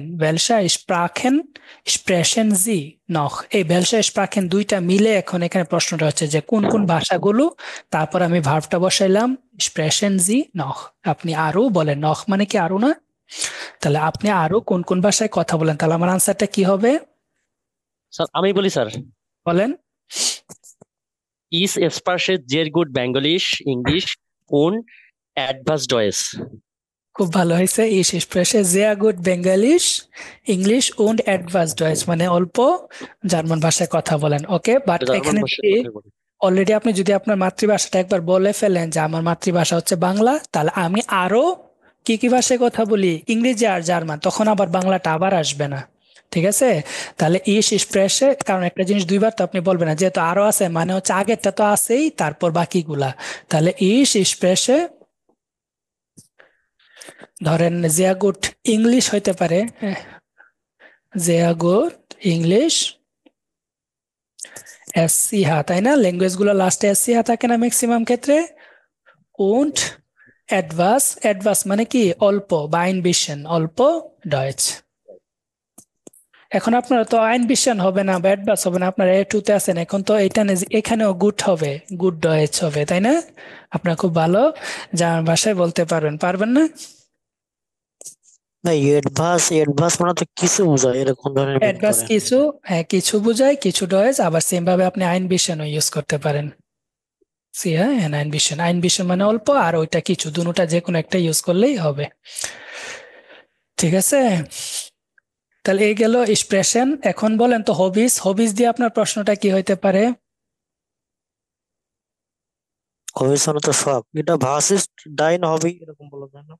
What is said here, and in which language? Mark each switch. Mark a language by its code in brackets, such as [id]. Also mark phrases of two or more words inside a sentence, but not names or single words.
[de] welche Sprachen sprechen Sie noch, [bn] এই [de] welche Sprachen [bn] দুইটা মিলে এখন এখানে প্রশ্নটা হচ্ছে যে কোন কোন ভাষাগুলো, তারপর আমি ভার্বটা বসাইলাম [de] sprechen Sie noch, [bn] আপনি আরো বলেন। নখ মানে কি? আরো না? তাহলে আপনি আরো কোন কোন ভাষায় কথা বলেন, তাহলে আমার আনসারটা কি হবে স্যার আমি বলি স্যার, বলেন? [de] Ich spreche sehr gut Bengalisch, Englisch und etwas Deutsch. [bn] খুব ভালো হয়েছে। [de] Ich spreche sehr gut Bengalisch, English und etwas Deutsch, [bn] মানে অল্প জার্মান ভাষায় কথা বলেন। ওকে, বাট জার্মান এখানে ভাষায় যদি কথাই বলি। অলরেডি আপনি যদি আপনার মাতৃভাষাটা একবার বলে ফেলেন যে আমার মাতৃভাষা হচ্ছে বাংলা, তাহলে আমি আরো কি কি ভাষায় কথা বলি, ইংরেজি আর জার্মান, তখন আবার বাংলাটা আবার আসবে না। ঠিক আছে, তাহলে [de] ich spreche, [bn] কারণ একটা জিনিস দুইবার তো আপনি বলবেন না, যেহেতু আরো আছে মানে হচ্ছে আগেরটা তো আছেই, তারপর বাকিগুলা। তাহলে [de] ich spreche, [bn] ধরেন [de] sehr gut [bn] ইংলিশ হইতে পারে, [de] sehr gut [bn] ইংলিশ SCH, তাই না? ল্যাঙ্গুয়েজ গুলো লাস্টে SCH থাকে না ম্যাক্সিমাম ক্ষেত্রে। [de] und etwas [bn] মানে কি অল্প, বা [de] ein bisschen [bn] অল্প ডয়েচ। এখন আপনারা তো [de] ein bisschen [bn] হবে না বা etwas হবে না, আপনারা A2 তে আছেন, এখন তো এখানেও গুড হবে, গুড ডয়েচ হবে, তাই না? আপনারা খুব ভালো জার্মান ভাষায় বলতে পারবেন না? না, এডভাস মানে তো কিছু বোঝায়, এরকম ধরনের মিন অ্যাডভান্স করে। কিছু, হ্যাঁ কিছু বোঝায়, কিছু ডয়েজ। আবার সেম ভাবে আপনি [de] ein bisschen [bn] ইউজ করতে পারেন। সি হ্যাঁ, [de] ein bisschen [bn] মানে অল্প, আর ওইটা কিছু, দুটোটা যে কোনো একটা ইউজ করলেই হবে। ঠিক আছে, তাহলে এই গেল এক্সপ্রেশন। এখন বলেন তো হবিস দিয়ে আপনার প্রশ্নটা কি হইতে পারে? অভিশানে তো শখ, এটা ভার্সেস ডাইন হবে এরকম বলা যায় না?